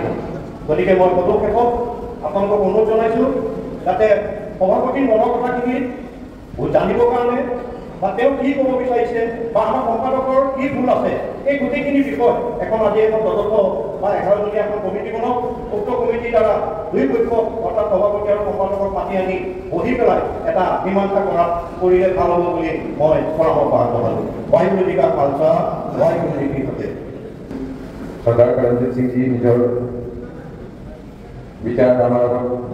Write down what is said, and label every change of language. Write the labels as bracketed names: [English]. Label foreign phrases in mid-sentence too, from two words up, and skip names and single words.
[Assamese] গতিকে মই পদক্ষেপত আপোনালোকক অনুৰোধ জনাইছোঁ যাতে সভাপতিৰ মনৰ কথাখিনি জানিবৰ কাৰণে বা তেওঁ কি ক'ব বিচাৰিছে বা আমাৰ সম্পাদকৰ কি ভুল আছে এই গোটেইখিনি বিষয় এখন আজি এখন তদন্ত বা 11জনীয়া এখন কমিটি বনাওক। উক্ত কমিটিৰ দ্বাৰা দুই পক্ষ অৰ্থাৎ সভাপতি আৰু সম্পাদকক মাতি আনি বহি পেলাই এটা মীমাংসা কৰিলে ভাল হ'ব বুলি মই পৰামৰ্শ আগবঢ়ালোঁ। [Punjabi] ਵਾਹਿਗੁਰੂ ਜੀ ਕਾ ਖ਼ਾਲਸਾ ਵਾਹਿਗੁਰੂ ਜੀ ਕੀ ਫ਼ਤਿਹ। [Hindi] सरदार करमचंद सिंह जी निजर विचारधारा